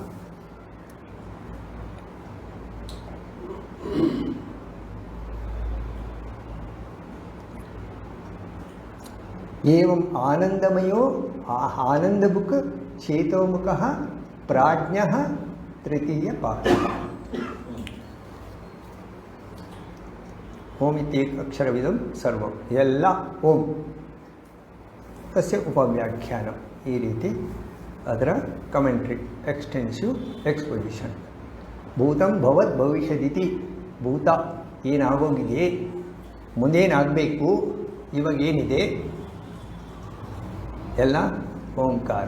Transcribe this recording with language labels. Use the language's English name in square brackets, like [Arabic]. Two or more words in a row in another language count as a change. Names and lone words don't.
[Sanskrit] एवं आनन्दमयो आनन्दभुक् चेतोमुखः प्राज्ञः तृतीयपादः। ओम इत्येक अक्षरविदं सर्वं ಎಲ್ಲ ಓಂ ತಸ್ಯ ಉಪವ್ಯಾಖ್ಯಾನಂ। [Kannada] ಈ ರೀತಿ ಅದರ ಕಮೆಂಟ್ರಿ, [English] extensive exposition. [Sanskrit] ಭೂತಂ ಭವತ್ ಭವಿಷ್ಯದಿತಿ, [Kannada] ಭೂತ ಏನಾಗೋಗಿದೆ, ಮುಂದೇನಾಗಬೇಕು, ಇವಾಗ ಏನಿದೆ ಎಲ್ಲ ಓಂಕಾರ.